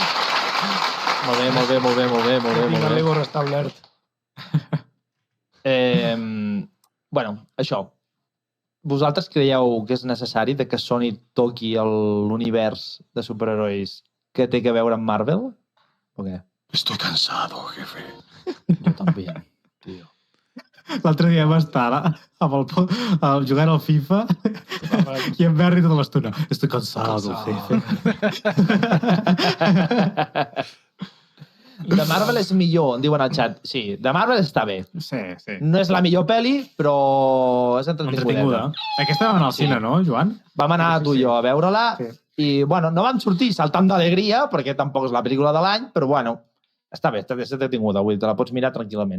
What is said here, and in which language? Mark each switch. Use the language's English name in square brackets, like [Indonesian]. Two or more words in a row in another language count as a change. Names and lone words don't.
[Catalan] Molt bé. Tinc el Lego restablert. Bueno, això. Vosaltres creieu que és necessari que Sony toqui l'univers de superherois que té que veure amb Marvel? O què? [Spanish] Estoy cansado, jefe. [Catalan] Jo també, tio. L'altre dia va estar jugant al FIFA i en Berry tota l'estona. [Spanish] Estoy cansado, jefe. [Catalan] De Marvel és millor, em diuen al xat. Sí, de Marvel està bé. Sí. No és la millor pel·li, però és entretinguda. Aquesta vam anar al cine, no, Joan? Vam anar tu i jo a veure-la i, bueno, no vam sortir saltant d'alegria, perquè tampoc és la pel·lícula de l'any, però, bueno, està bé, està entretinguda, vull dir, te la pots mirar tranquil·lament.